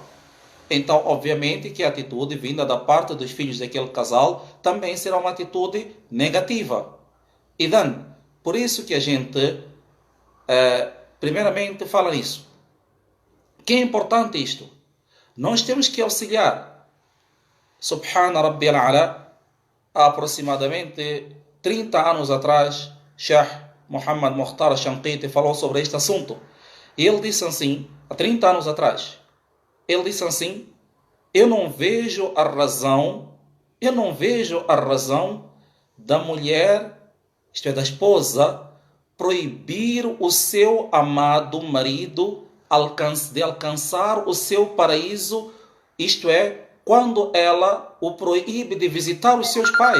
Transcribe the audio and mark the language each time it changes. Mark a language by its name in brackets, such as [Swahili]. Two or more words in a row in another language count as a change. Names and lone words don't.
[Portuguese] Então, obviamente que a atitude vinda da parte dos filhos daquele casal também será uma atitude negativa. Então, por isso que a gente, primeiramente, fala nisso. Que é importante isto? Nós temos que auxiliar. [Arabic] سبحان ربي الأعلى, [Portuguese] há aproximadamente 30 anos atrás, Sheikh Muhammad Mukhtar Shanqiti falou sobre este assunto. E ele disse assim, há 30 anos atrás, ele disse assim: eu não vejo a razão da mulher, isto é, da esposa, proibir o seu amado marido de alcançar o seu paraíso, isto é, quando ela o proíbe de visitar os seus pais.